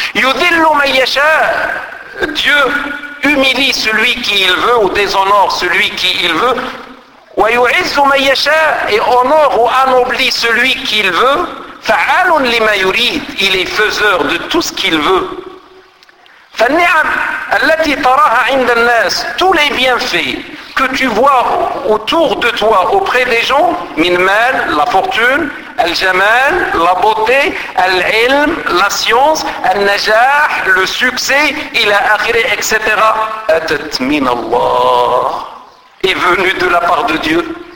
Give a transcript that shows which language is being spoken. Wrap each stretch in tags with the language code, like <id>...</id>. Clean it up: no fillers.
<ar>يذل من يشاء.</ar> <fr>Dieu humilie celui qui il veut ou déshonore celui qui il veut.</fr> <ar>وَيُعِزُّ مَنْ يَشَاءُ,</ar> <fr>et honore ou anoblit celui qu'il veut.</fr> <ar>فَعَالٌ لِمَا يُرِيدُ,</ar> <fr>il est faiseur de tout ce qu'il veut.</fr> <ar>فَالنِّعَمُ الَّتِي تَرَاهَا عِنْدَ النَّاسِ,</ar> <fr>tous les bienfaits que tu vois autour de toi, auprès des gens, minmal, la fortune, al-jamal, la beauté, al-ilm, la science, al-najah, le succès, ila akhiré, etc.</fr> <ar>Atat min Allah,</ar> <fr>est venu de la part de Dieu.</fr>